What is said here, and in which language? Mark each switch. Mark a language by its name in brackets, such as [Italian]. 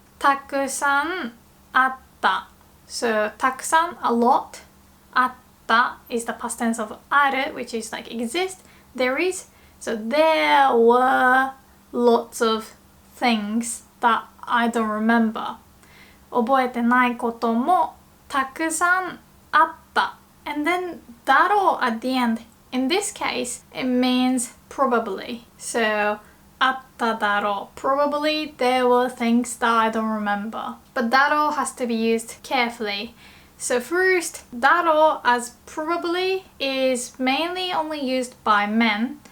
[Japanese] たくさんあった. [English] So たくさん a lot. あった is the past tense of ある, which is like exist, there is. So there were lots of things that I don't remember. [Japanese] 覚えてないこともたくさんあった. [English] And then だろう at the end. In this case, it means probably. [Japanese] So あっただろう. [English] Probably there were things that I don't remember. But だろう has to be used carefully. So first, だろう as probably is mainly only used by men.